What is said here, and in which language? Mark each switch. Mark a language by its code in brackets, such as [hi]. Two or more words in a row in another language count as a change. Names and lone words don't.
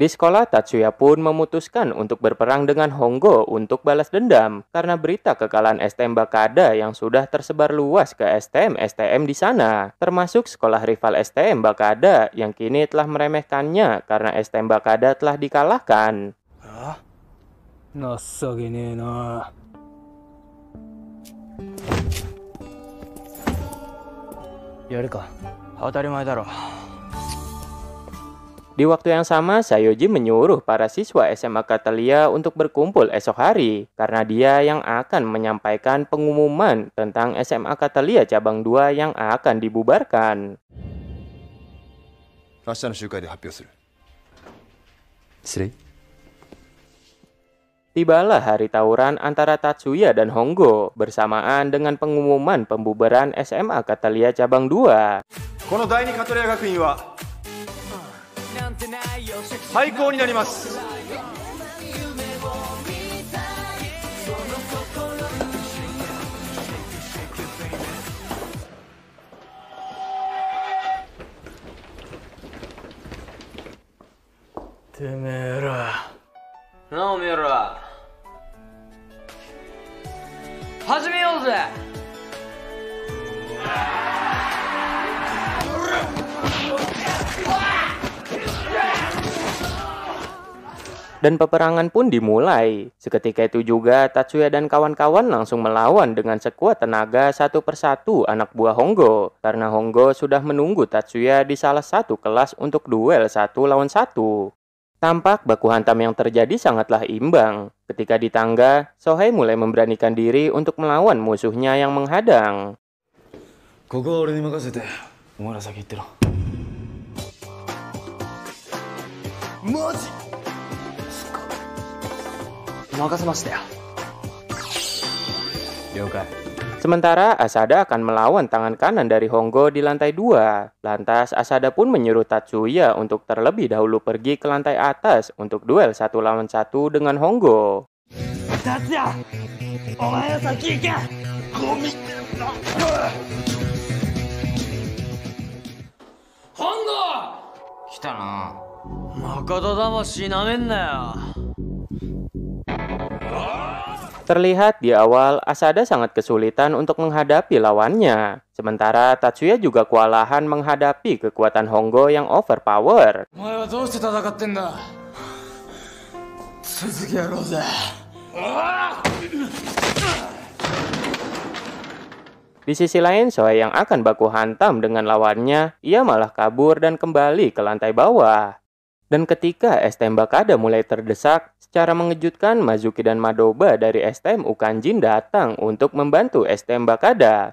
[id] Di sekolah, Tatsuya pun memutuskan untuk berperang dengan Hongo untuk balas dendam karena berita kekalahan STM Bakada yang sudah tersebar luas ke STM-STM di sana, termasuk sekolah rival STM Bakada yang kini telah meremehkannya karena STM Bakada telah dikalahkan. [ja] 情けねえな。やるか。当たり前だろ。 [id] Di waktu yang sama, Sayoji menyuruh para siswa SMA Catalia untuk berkumpul esok hari karena dia yang akan menyampaikan pengumuman tentang SMA Catalia cabang 2 yang akan dibubarkan. [ja] 明日の集会で発表する。失礼。 [id] Tibalah hari tawuran antara Tatsuya dan Hongo bersamaan dengan pengumuman pembubaran SMA Catalia cabang 2. [ja] この第二カトレア学院は廃校になります。てめえら。なあおめえら始めようぜ。 [id] Dan peperangan pun dimulai. Seketika itu juga Tatsuya dan kawan-kawan langsung melawan dengan sekuat tenaga satu persatu anak buah Hongo. Karena Hongo sudah menunggu Tatsuya di salah satu kelas untuk duel 1 lawan 1. Tampak baku hantam yang terjadi sangatlah imbang. Ketika di tangga, Sohei mulai memberanikan diri untuk melawan musuhnya yang menghadang. [ja] ここは俺に任せて、お前ら先行ってろ。マジ任せましたよ。了解。 [id] Sementara Asada akan melawan tangan kanan dari Hongo di lantai 2. Lantas Asada pun menyuruh Tatsuya untuk terlebih dahulu pergi ke lantai atas untuk duel 1 lawan 1 dengan Hongo. [ja] 達也お前は先行けゴミ本郷来たな。誠魂なめんなよ。 [id] Terlihat di awal Asada sangat kesulitan untuk menghadapi lawannya. Sementara Tatsuya juga kewalahan menghadapi kekuatan Hongo yang overpower. [ja] お前はどうして戦ってんだ。続きやろうぜ。 [id] Di sisi lain, Sohei yang akan baku hantam dengan lawannya, ia malah kabur dan kembali ke lantai bawah. Dan ketika STM Bakada mulai terdesak, secara mengejutkan Mazuki dan Madoba dari STM Ukanjin datang untuk membantu STM Bakada.